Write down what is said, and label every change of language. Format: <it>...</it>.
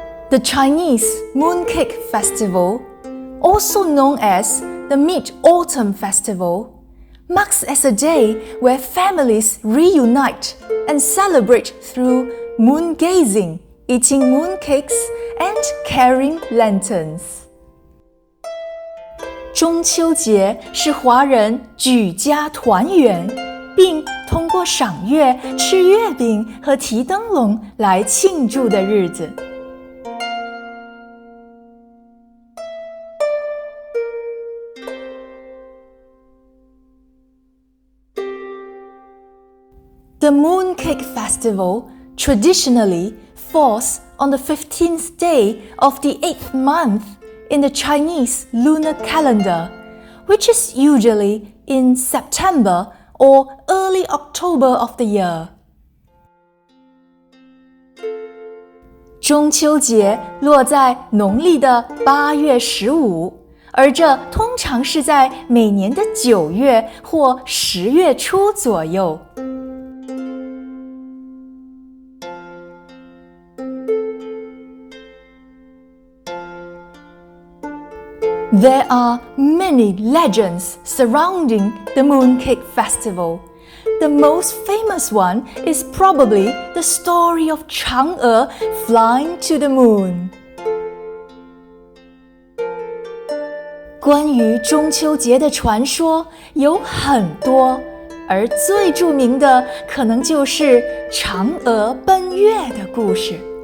<en>The Chinese Mooncake Festival, also known as the Mid-Autumn Festival, marks as a day where families reunite and celebrate through moon gazing, eating mooncakes, and carrying lanterns.</en> <zh>中秋节是华人举家团圆，并通过赏月、吃月饼和提灯笼来庆祝的日子。</zh> <en>The Mooncake Festival traditionally falls on the 15th day of the 8th month in the Chinese lunar calendar, which is usually in September or early October of the year.</en> <zh>中秋节落在农历的8月15，而这通常是在每年的9月或10月初左右。</zh> <en>There are many legends surrounding the Mooncake Festival. The most famous one is probably the story of Chang'e flying to the moon.</en> <zh>关于中秋节的传说有很多，而最著名的可能就是嫦娥奔月的故事。</zh>